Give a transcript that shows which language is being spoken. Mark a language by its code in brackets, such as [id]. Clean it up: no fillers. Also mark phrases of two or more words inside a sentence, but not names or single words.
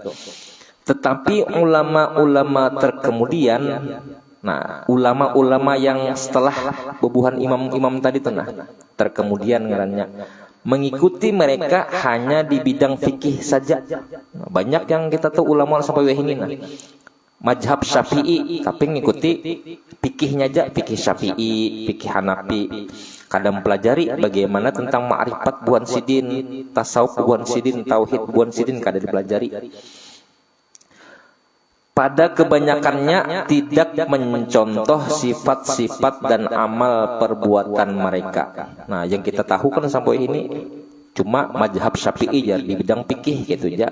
[bjn] Tetapi ulama-ulama terkemudian, nah ulama-ulama yang setelah bubuhan imam-imam tadi itu, nah terkemudian ngarannya, mengikuti mereka hanya di bidang fikih saja. [id] Nah, banyak yang kita tahu ulama sampai ini, nah mazhab Syafi'i, tapi ngikuti fikihnya aja, fikih Syafi'i, fikih Hanafi. [bjn] Kadang pelajari bagaimana tentang ma'rifat buan sidin, tasawuf buan sidin, tauhid buan sidin, [id] kadang dipelajari. Pada kebanyakannya tidak mencontoh sifat-sifat dan amal perbuatan mereka. Nah, yang kita tahu kan sampai ini cuma mazhab Syafi'i ya di bidang fikih gitu ya.